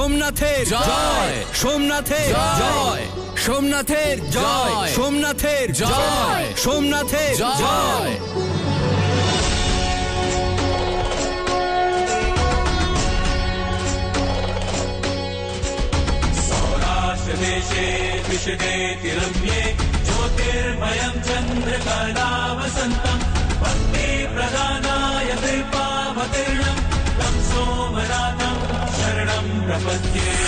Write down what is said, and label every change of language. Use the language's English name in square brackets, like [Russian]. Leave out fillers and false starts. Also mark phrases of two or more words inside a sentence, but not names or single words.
[Bangla] সোমনাথের জয়। সোমনাথের জয়। সোমনাথের জয়। সোমনাথের জয়। সোমনাথের জয়। [Sanskrit] देशे विशदे तिरम्ये ज्योतिर्मयं चन्द्रकलावसन्तं भक्ति प्रदानाय कृपावतीर्णं तं सोमनाथं शरणं प्रपद्ये।